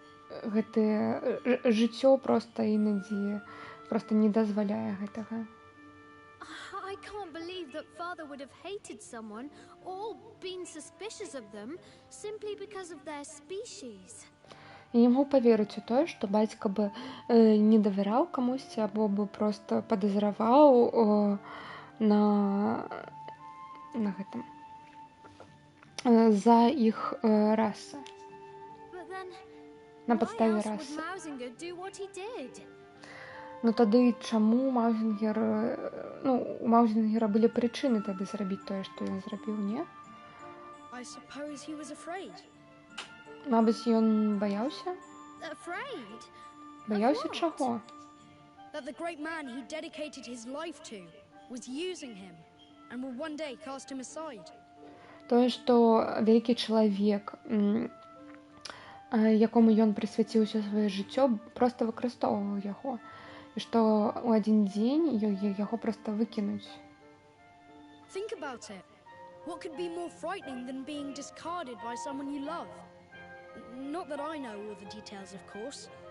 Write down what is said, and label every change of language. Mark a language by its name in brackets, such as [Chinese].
[Belarusian] Гэтае жыццё проста інакш проста не дазваляе гэтага. [English] I can't believe that father would have hated someone or been suspicious of them simply because of their species. [Belarusian] Я не магу паверыць у тое, што бацька бы не давяраў камусьці або бы проста падазраваў на гэтым за іх расы, [English] But then, [Belarusian] на [English] why [Belarusian] падставе [English] else would [Belarusian] расы. [English] Mausinger do what he did? [Belarusian] Ну тады чаму Маўзінгер, у Маўзінгера былі прычыны тады зрабіць тое, што ён зрабіў, не? [English] I suppose he was afraid. [Belarusian] Мабыць, ён баяўся? [English] Afraid? [Belarusian] Баяўся [English] Of what? [Belarusian] чаго? [English] That the great man he dedicated his life to was using him and would one day cast him aside. [Belarusian] Тое, што вялікі чалавек, якому ён прысвяціў усё сваё жыццё, проста выкарыстоўваў яго. І што ў адзін дзень яго проста выкінуць. [English] Think about it. What could be more frightening than being discarded by someone you love? Not that I know all the details, of course.